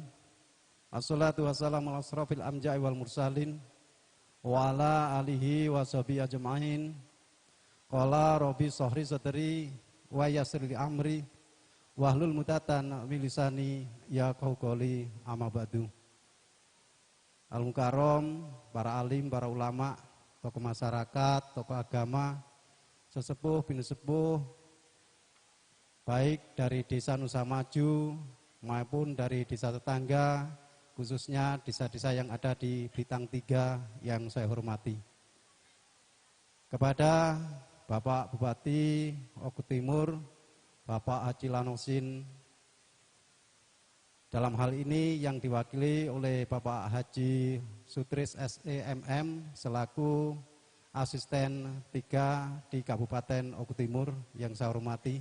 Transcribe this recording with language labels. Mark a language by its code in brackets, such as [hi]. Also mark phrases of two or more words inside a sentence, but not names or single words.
[ar] الصلاة والسلام على أشرف الأنبياء والمرسلين وعلى آله وصحبه أجمعين. قال رب اشرح صدري ويسر لي أمري واحلل عقدة من لساني يفقهوا قولي أما بعد. [id] Al-Mukarram, para alim, para ulama, tokoh masyarakat, tokoh agama, sesepuh, bini sepuh, baik dari Desa Nusa Maju maupun dari desa tetangga, khususnya desa-desa yang ada di Blitar 3 yang saya hormati. Kepada Bapak Bupati Oku Timur, Bapak Haji Lanosin, dalam hal ini yang diwakili oleh Bapak Haji Sutris SEMM selaku asisten 3 di Kabupaten Oku Timur yang saya hormati.